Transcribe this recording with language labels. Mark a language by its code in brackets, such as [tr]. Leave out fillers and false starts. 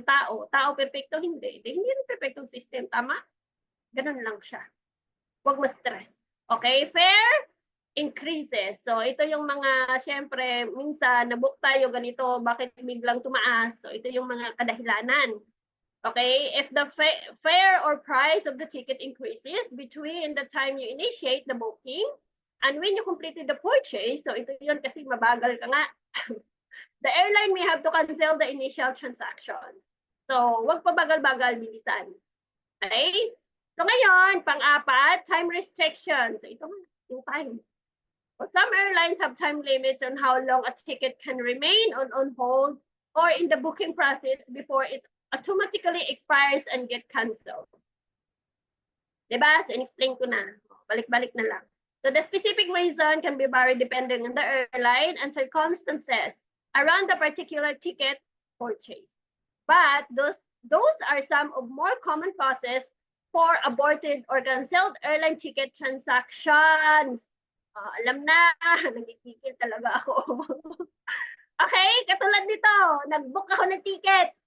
[tl] Tao. Tao perfecto? Hindi. Hindi rin perfectong system. Tama? Ganun lang siya. Huwag ma-stress. Okay? [en] Fair increases. [tl] So, ito yung mga, syempre, minsan, nabook tayo ganito, bakit biglang tumaas? So, ito yung mga kadahilanan. Okay? [en] If the fare or price of the ticket increases between the time you initiate the booking and when you completed the purchase, [tl] so ito yun kasi mabagal ka nga, [en] the airline may have to cancel the initial transaction. [tl] So, wag pa bagal-bagal, bilisan. Okay? So ngayon, pang-apat, time restrictions. So ito yung time. [en] So some airlines have time limits on how long a ticket can remain on hold or in the booking process before it automatically expires and get canceled. [tl] Diba? So in-explain ko na. Balik-balik na lang. [en] So the specific reason can be varied depending on the airline and circumstances around the particular ticket purchase. But those are some of more common causes for aborted or canceled airline ticket transactions. [tl] Alam na, nagkikikil talaga ako. Okay, katulad nito, nag-book ako ng ticket.